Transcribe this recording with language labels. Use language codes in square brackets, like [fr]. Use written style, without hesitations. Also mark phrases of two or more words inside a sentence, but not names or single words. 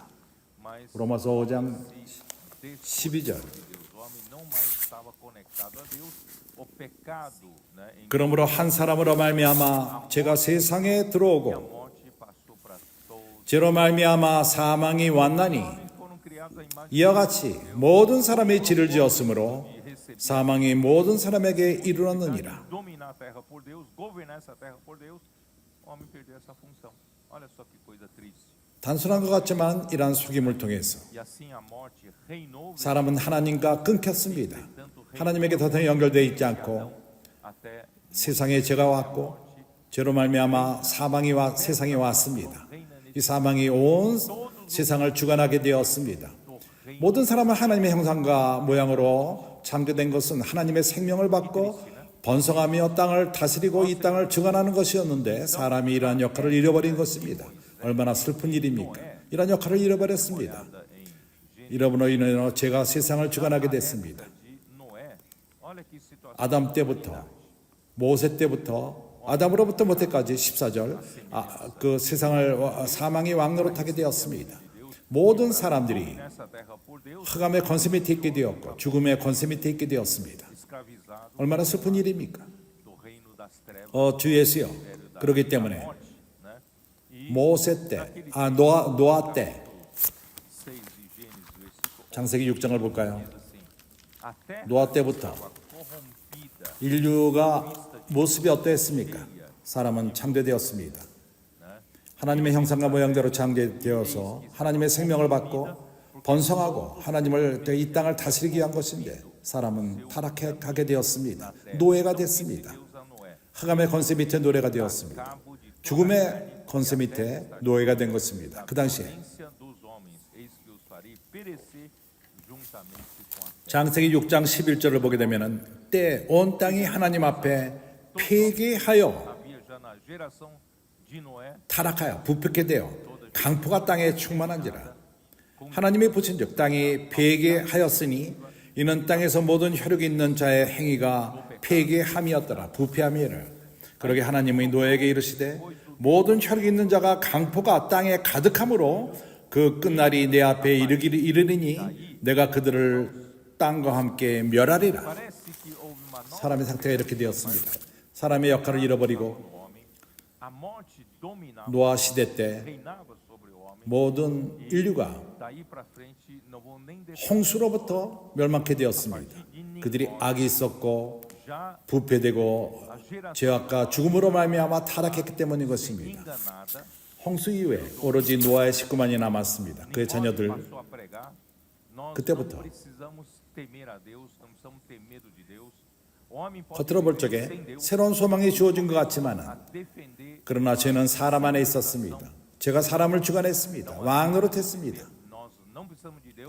[pt] mas [ko] 로마서 5장 [pt] desse [ko] 12절. [pt] de Deus, o homem não mais estava conectado a Deus. O pecado, né, em [ko] 그러므로 한 사람으로 말미암아 죄가 세상에 [pt] a [ko] 들어오고 [pt] morte passou para todos. [ko] 죄로 말미암아 사망이 왔나니 [pt] Homens foram criados à imagem [ko] 이와 같이 모든 사람이 죄를 지었으므로 사망이 모든 사람에게 이르렀느니라. [pt] de dominar a terra por Deus, governar essa terra por Deus. O homem perdeu essa função. Olha só que coisa triste. [ko] 단순한 것 같지만 이러한 속임을 통해서 [pt] E assim a morte reinou [ko] 사람은 하나님과 끊겼습니다. 하나님에게 더 이상 연결되어 있지 않고 [pt] até [ko] 세상에 죄가 왔고 죄로 말미암아 사망이 세상에 왔습니다. 이 사망이 온 세상을 주관하게 되었습니다. 모든 사람은 하나님의 형상과 모양으로 창조된 것은 하나님의 생명을 받고 번성하며 땅을 다스리고 이 땅을 주관하는 것이었는데 사람이 이러한 역할을 잃어버린 것입니다. 얼마나 슬픈 일입니까? 이러한 역할을 잃어버렸습니다. 잃어버려 인해서 죄가 세상을 주관하게 됐습니다. [pt] de Noé. Olha que situação. [ko] 아담 때부터 모세 때부터 아담으로부터 모세까지 14절 그 세상을 사망의 왕노로 타게 되었습니다. 모든 사람들이 [pt] Nessa terra por Deus, [ko] 흑암의 권세 밑에 있게 되었고 죽음의 권세 밑에 있게 되었습니다. [pt] escravizado [ko] 얼마나 슬픈 일입니까? [pt] do reino das trevas, [ko] 주 예수여. 그렇기 때문에 [pt] morte, né? E [ko] 모세 때, 노아 때 [pt] 6 de Gênesis, versículo [ko] 창세기 6장을 볼까요? [pt] assim: a terra [ko] 노아 때부터 [pt] corrompida, [ko] 인류가 모습이 어떠했습니까? 사람은 창조되었습니다. 하나님의 형상과 모양대로 창조되어서 하나님의 생명을 받고 번성하고 하나님을 이 땅을 다스리기 위한 것인데 사람은 타락해 가게 되었습니다. 노예가 됐습니다. [pt] Deus a Noé. [ko] 흑암의 권세 밑에 노예가 되었습니다. [pt] Cabo de [ko] 죽음의 권세 밑에 노예가 된 것입니다. 그 당시에 [pt] violência dos homens, eis que os farei perecer juntamente com a terra. [ko] 창세기 6장 11절을 보게 되면은 때 온 땅이 하나님 앞에 폐기하여 [pt] Havia já na geração de Noé [ko] 타락하여 부패케 되어 강포가 땅에 충만한지라. 하나님이 보신즉 땅이 폐기하였으니 이는 땅에서 모든 혈육이 있는 자의 행위가 폐기함이었더라. 부패함이라. 그러게 하나님의 노예에게 이르시되 모든 혈육이 있는 자가 강포가 땅에 가득함으로 그 끝날이 내 앞에 이르리니 내가 그들을 땅과 함께 멸하리라. [pt] parece que houve uma nova [ko] 사람의 상태가 이렇게 되었습니다. 사람의 역할을 잃어버리고 [pt] homem. A morte dominava, [ko] 노아 시대 때 [pt] reinava sobre o homem. [ko] 모든 인류가 [pt] Daí para frente não vou nem deixar [ko] 홍수로부터 멸망케 되었습니다. 그들이 악이 있었고 [pt] já [ko] 부패되고 [pt] a geração [ko] 죄악과 죽음으로 말미암아 타락했기 때문인 것입니다. [pt] enganada. [ko] 홍수 이후에 오로지 노아의 식구만이 남았습니다. 그의 [pt] Nicodemo [ko] 자녀들 [pt] passou a pregar. Nós [ko] 그때부터 [pt] não precisamos temer a Deus, não precisamos ter medo de Deus. O homem pode [ko] 겉으로 볼 [pt] viver [ko] 적에 [pt] sem Deus, [ko] 새로운 소망이 주어진 것 같지만 [pt] a defender. [ko] 그러나 죄는 사람 안에 있었습니다. 제가 사람을 주관했습니다. 왕노릇했습니다. [pt] Nós não precisamos de Deus.